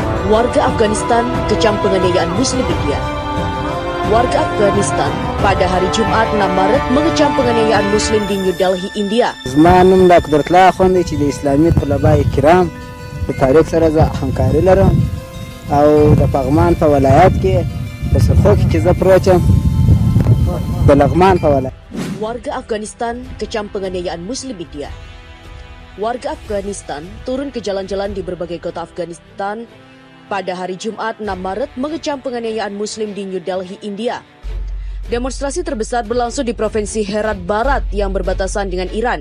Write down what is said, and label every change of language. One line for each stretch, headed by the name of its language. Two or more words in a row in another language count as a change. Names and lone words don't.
Indonesian: Warga Afghanistan kecam penganiayaan Muslim India. Warga Afghanistan pada hari Jumat 6 Maret mengecam penganiayaan Muslim di New Delhi, India.
Pashto: زمانم د قدرت الله خوندي چې د اسلامي طلباء کرام د تاریخ سره زه همکاري لرم او د پغمان په ولایت کې په سرخو کې چې زه پروت یم د لغمان په ولایت.
Indonesian: Warga Afghanistan kecam penganiayaan Muslim India. Warga Afghanistan turun ke jalan-jalan di berbagai kota Afghanistan pada hari Jumat 6 Maret mengecam penganiayaan Muslim di New Delhi, India. Demonstrasi terbesar berlangsung di Provinsi Herat Barat yang berbatasan dengan Iran.